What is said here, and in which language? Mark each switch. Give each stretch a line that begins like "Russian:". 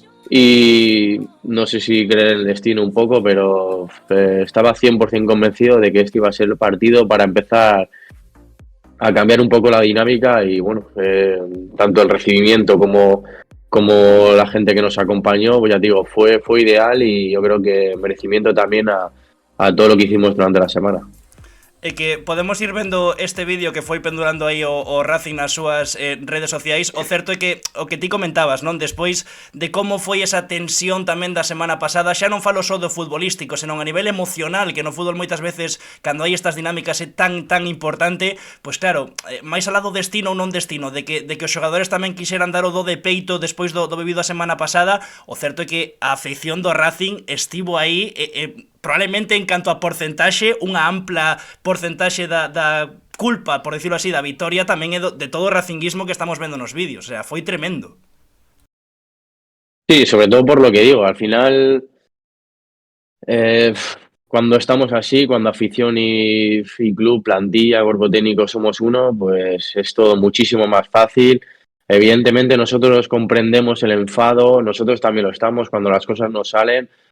Spanish: Y no sé si creer en el destino un poco, pero estaba 100% convencido de que este iba a ser el partido para empezar a cambiar un poco la dinámica y bueno, tanto el recibimiento como la gente que nos acompañó, pues ya digo, fue ideal y yo creo que merecimiento también a todo lo que hicimos durante la semana.
Galician: E que podemos ir vendo este vídeo que foi pendurando aí o Racing nas súas redes sociais. O certo é que o que ti comentabas, non? Despois de como foi esa tensión tamén da semana pasada, xa non falo só do futbolístico, senón a nivel emocional, que no fútbol moitas veces, cando hai estas dinámicas é tan importante, pois claro, máis alá do destino ou non destino, de que os xogadores tamén quixeran dar o do de peito despois do vivido a semana pasada, o certo é que a afección do Racing estivo aí probablemente en canto a porcentaxe, unha ampla porcentaxe da culpa,
Spanish: por decirlo así,
Galician: da vitoria tamén é de todo o racinguismo que estamos vendo nos vídeos. O sea, foi tremendo.
Spanish: Sí, sobre todo por lo que digo, al final cuando estamos así, cuando afición y club, plantilla, cuerpo técnico somos uno, pues es todo muchísimo más fácil. Evidentemente nosotros comprendemos el enfado, nosotros también lo estamos cuando las cosas no salen.